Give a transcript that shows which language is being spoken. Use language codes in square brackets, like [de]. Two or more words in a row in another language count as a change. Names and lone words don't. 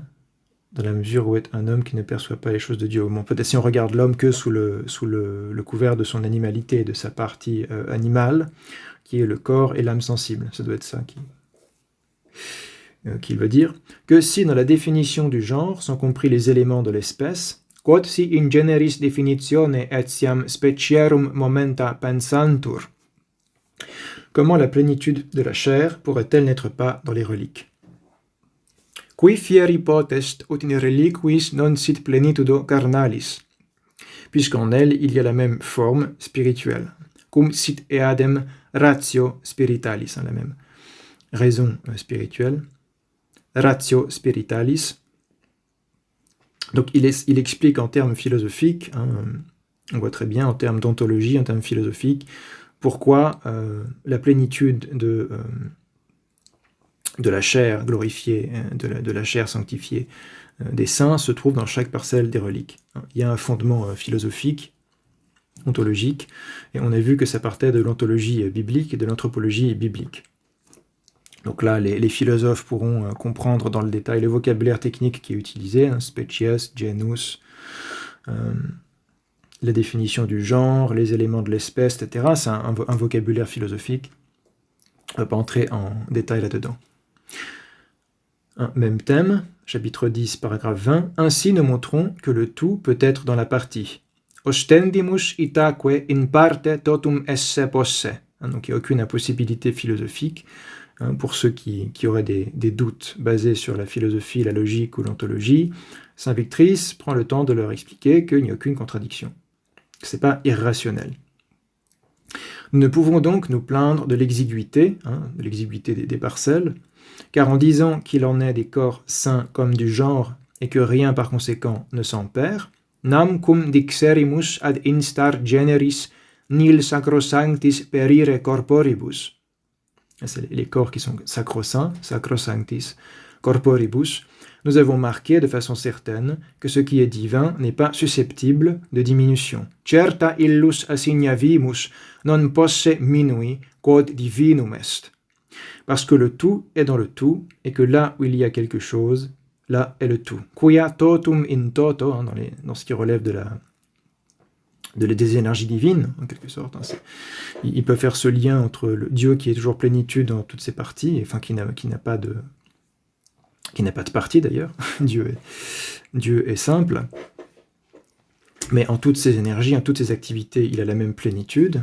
[fr] Dans la mesure où est un homme qui ne perçoit pas les choses de Dieu. Bon, peut-être si on regarde l'homme que sous le couvert de son animalité, de sa partie animale, qui est le corps et l'âme sensible. Ça doit être ça qu'il veut dire. Que si dans la définition du genre sont compris les éléments de l'espèce, [la] quod si in generis definitione etiam specierum momenta pensantur, [fr] comment la plénitude de la chair pourrait-elle n'être pas dans les reliques? [la] Qui fieri potest ut in reliquis non sit plenitudo carnalis, [fr] puisqu'en elle il y a la même forme spirituelle, [la] cum sit eadem ratio spiritualis, [fr] la même raison spirituelle, [la] ratio spiritualis. [fr] Donc il explique en termes philosophiques, on voit très bien en termes d'ontologie, en termes philosophiques, pourquoi la plénitude de la chair glorifiée, de la chair sanctifiée des saints se trouve dans chaque parcelle des reliques. Il y a un fondement philosophique, ontologique, et on a vu que ça partait de l'ontologie biblique et de l'anthropologie biblique. Donc là, les philosophes pourront comprendre dans le détail le vocabulaire technique qui est utilisé, [la] species, genus, [fr] la définition du genre, les éléments de l'espèce, etc. C'est un vocabulaire philosophique. On ne va pas entrer en détail là-dedans. Même thème, chapitre 10, paragraphe 20. Ainsi nous montrons que le tout peut être dans la partie. [la] Ostendimus itaque in parte totum esse posse. [fr] Donc il n'y a aucune impossibilité philosophique. Pour ceux qui auraient des doutes basés sur la philosophie, la logique ou l'ontologie, Saint Victrice prend le temps de leur expliquer qu'il n'y a aucune contradiction. Ce n'est pas irrationnel. Nous ne pouvons donc nous plaindre de l'exiguïté des parcelles, car en disant qu'il en est des corps saints comme du genre, et que rien par conséquent ne s'en perd, [la] nam cum dixerimus ad instar generis nil sacrosanctis perire corporibus. [fr] C'est les corps qui sont sacro-saints, [la] sacrosanctis corporibus. [fr] Nous avons marqué de façon certaine que ce qui est divin n'est pas susceptible de diminution. [la] Certa illus assignavimus non posse minui quod divinum est. [fr] Parce que le tout est dans le tout, et que là où il y a quelque chose, là est le tout. [la] Quia totum in toto, [fr] dans ce qui relève des énergies divines, en quelque sorte. Il peut faire ce lien entre le Dieu qui est toujours plénitude dans toutes ses parties, enfin qui n'a pas de partie d'ailleurs. Dieu est simple, mais en toutes ses énergies, en toutes ses activités, il a la même plénitude.